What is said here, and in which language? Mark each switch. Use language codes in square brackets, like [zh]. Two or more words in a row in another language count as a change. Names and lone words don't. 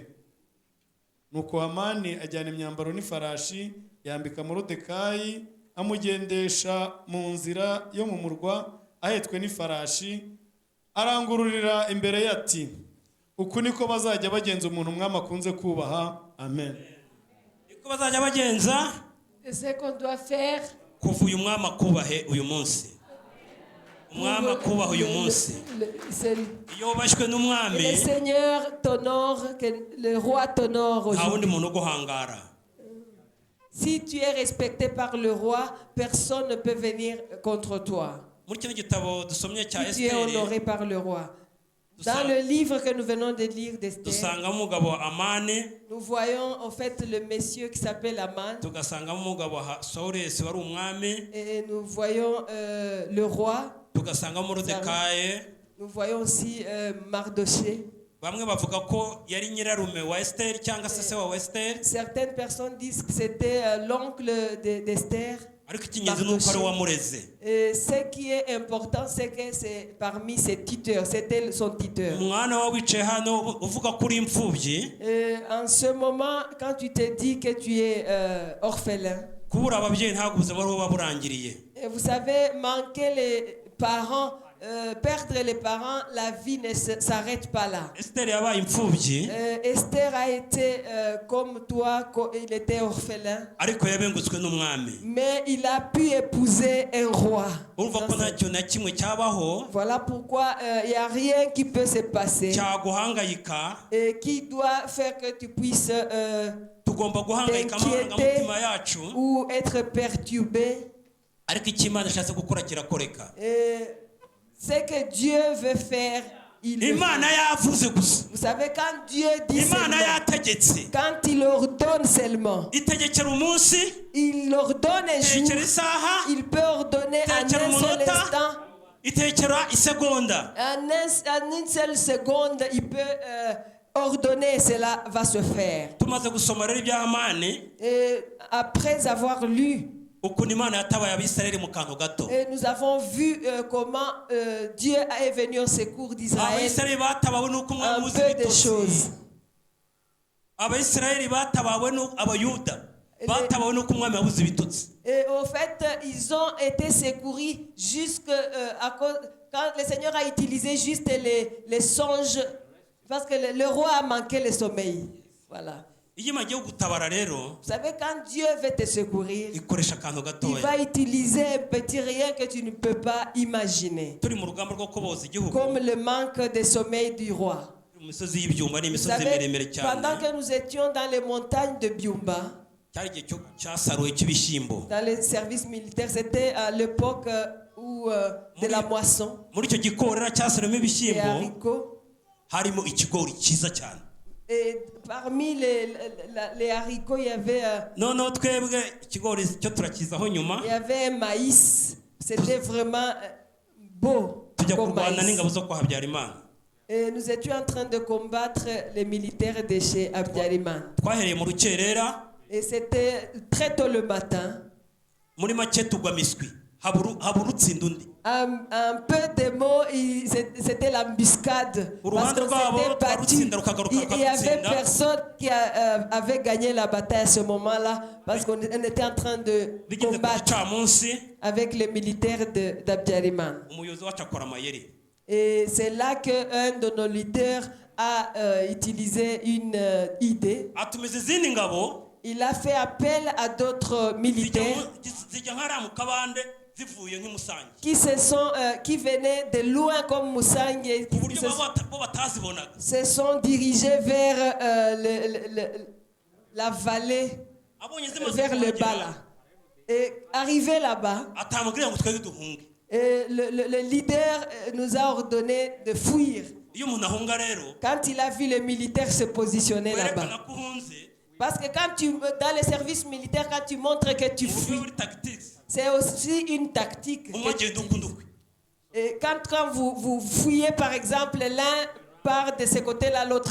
[rw] Nuko Hamani ajyana imyambaro n'ifarashi yambika Moridekayi amugendesha mu nzira yo mu murwa ahetswe n'ifarashi, arangururira imbere ye ati uku niko bazajya bagenza umuntu umwami akunze kubaha. Amen. niko bazajya bagenza [fr] Et ce qu'on doit faire [rw] kuva uyu mwami akubahe uyu munsi, umwami akubaha uyu munsi. Iyo wubashywe n'umwami [fr] le Seigneur t'honore, que le roi t'honore [rw] nta wundi [fr] aujourd'hui. [rw] muntu uguhangara. [fr] Si tu es respecté par le roi, personne ne peut venir contre toi. [rw] Muri kino gitabo dusomye cya [fr] Si tu es [rw] Esiteri [fr] honoré par le roi. Dans le livre que nous venons de lire d'Esther, [rw] dusangamo umugabo Amani, [fr] nous voyons en fait le monsieur qui s'appelle Aman, [rw] tugasangamo umugabo Sawuresi wari umwami, [fr] et nous voyons le roi, [rw] tugasangamo Moridekayi. [fr] nous voyons aussi Mardoché. [rw] Bamwe bavuga ko yari nyirarume wa Esiteri cyangwa se wa Esiteri, [fr] Certaines personnes disent que c'était l'oncle d'Esther. [rw] ariko icy'ingenzi ni uko ari wamureze. [fr] Et ce qui est important, c'est que c'est parmi ses tuteurs, c'était son tuteur. [rw] Umwana wawe wicaye hano uvuga ko uri imfubyi, [fr] En ce moment, quand tu te dis que tu es orphelin, [rw] kubura ababyeyi ntabwo ubuzima buba burangiriye. [fr] et vous savez, manquer les parents, perdre les parents, la vie ne s'arrête pas là. [rw] Esiteri yabaye imfubyi, [fr] Esther a été comme toi, il était orphelin, [rw] ariko yabengutswe n'umwami. [fr] mais il a pu épouser un roi. [rw] Urumva ko nta kintu na kimwe cyabaho [fr] Voilà pourquoi il n'y a rien qui peut se passer [rw] cyaguhangayika. [fr] et qui doit faire que tu puisses [rw] Tugomba guhangayika amarangamutima yacu, [fr] ou être perturbé. [rw] ariko icyo Imana ishatse gukora kirakoreka. [fr] Ce que Dieu veut faire, il le fait. [rw] Imana yavuze gusa, [fr] Vous savez, quand Dieu dit [rw] Imana [fr] seulement, [rw] yategetse, [fr] quand il ordonne seulement, [rw] itegekera umunsi, [fr] il ordonne un jour, [rw] itegekera isaha, [fr] il peut ordonner en [rw] itegekera [fr] un seul [rw] umunota, [fr] instant, [rw] itegekera isegonda. [fr] en une seule seconde, il peut ordonner et cela va se faire. [rw] Tumaze gusoma rero ibya Hamani, [fr] Et après avoir lu, [rw] ukuntu Imana yatabaye Abisirayeli mu kantu gato. [fr] et nous avons vu comment Dieu est venu au secours d'Israël [rw] Abisirayeli batabawe n'uko umwami [fr] un [rw] uzi [fr] peu de [rw] ibitotsi. [fr] choses. [rw] Abisirayeli batabawe n'Abayuda batabawe n'uko umwami yabuze ibitotsi. [fr] Et au fait, ils ont été secourus jusque à cause, quand le Seigneur a utilisé juste les songes, parce que le roi a manqué le sommeil. Voilà. [rw] iyo imaze gutabara rero [fr] Vous savez, quand Dieu veut te secourir, [rw] ikoresha akantu [fr] il [rw] gatoya. [fr] va utiliser un petit rien que tu ne peux pas imaginer. [rw] Turi mu rugamba rwo kuboza igihugu [fr] Comme le manque de sommeil du roi. [rw] mu misozi y'ibyuma [fr] Vous [rw] n'imisozi [fr] savez, [rw] miremire [fr] pendant [rw] cyane [fr] que nous étions dans les montagnes de Byumba, [rw] cyari igihe cyasaruwe cy'ibishyimbo. [fr] dans les services militaires, c'était à l'époque de la moisson [rw] Muri icyo gikorera cyasaruwemo [fr] des [rw] ibishyimbo [fr] haricots. [rw] harimo ikigori cyiza cyane. [fr] Et parmi les haricots, il y avait [rw] Noneho twebwe ikigori cyo turakizaho nyuma [fr] un maïs. C'était vraiment beau [rw] tujya [fr] comme [rw] kurwana n'ingabo [fr] maïs. [rw] zo kwa Habyarimana. [fr] Et nous étions en train de combattre les militaires de chez Abdiariman. [rw] Twahereye mu rukerera [fr] Et c'était très tôt le matin. [rw] muri make tugwa miswi habura utsinda undi. [fr] Un peu de mots, c'était l'embuscade. Parce qu'on s'était battu. Il y avait personne qui avait gagné la bataille à ce moment-là. Parce qu'on était en train de [rw] Bigeze ku [fr] combattre [rw] gicamunsi [fr] avec les militaires d'Abdiariman. [rw] umuyobozi wacu akora amayeri. [fr] Et c'est là qu'un de nos leaders a utilisé une idée. [rw] Atumiza izindi ngabo [fr] Il a fait appel à d'autres militaires [rw] zijya nk'ariya mu kabande zivuye nk'imusange [fr] qui venaient de loin comme Moussangue, [rw] ku buryo bo batazibonaga. [fr] se sont dirigés vers la vallée, [rw] Abonye zimaze [fr] vers le [rw] kuhagera, [fr] bas là. Et arrivé là-bas, [rw] atamubwira ngo twebwe duhunge. [fr] le leader nous a ordonné de fuir. [rw] Iyo umuntu ahunga rero [fr] Quand il a vu les militaires se positionner là-bas. [rw] werekana ko uhunze [fr] Parce que dans les services militaires, quand tu montres que tu [rw] uburyo [fr] fuis, [rw] buri tactics [fr] c'est aussi une tactique. [rw] umwe agenda ukunda ukwe. [fr] Et quand vous fouillez, par exemple, l'un part de ce côté-là, l'autre